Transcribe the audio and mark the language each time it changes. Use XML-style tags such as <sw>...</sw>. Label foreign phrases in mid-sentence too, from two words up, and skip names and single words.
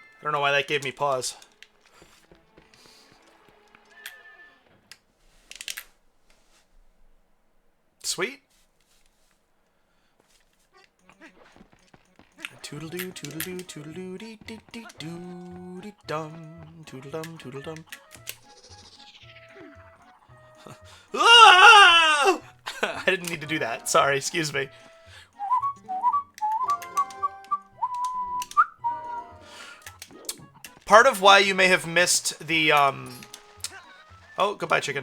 <en>don't know why that gave me pause. Sweet. Toodle-doo, toodle-doo, toodle-doo, dee-dee-dee-doo, dee-dum, toodle-dum, toodle-dum. Ah! I didn't need to do that. Sorry, excuse me. Part of why you may have missed the, Oh, goodbye, chicken.</en>